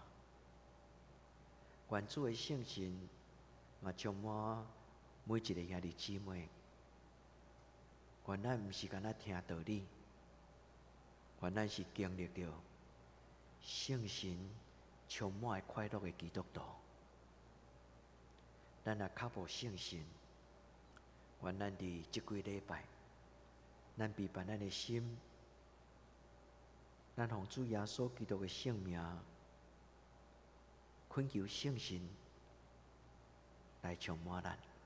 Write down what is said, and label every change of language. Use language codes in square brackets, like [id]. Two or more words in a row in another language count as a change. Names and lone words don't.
[nan] 愿主的圣神嘛充满每一个兄弟姊妹。愿咱毋是干那听道理，愿咱是经历着圣神充满快乐的基督徒。咱若较无圣神，愿咱伫即几礼拜，咱备办咱的心，咱奉主耶稣基督的圣名，恳求圣神来充满咱。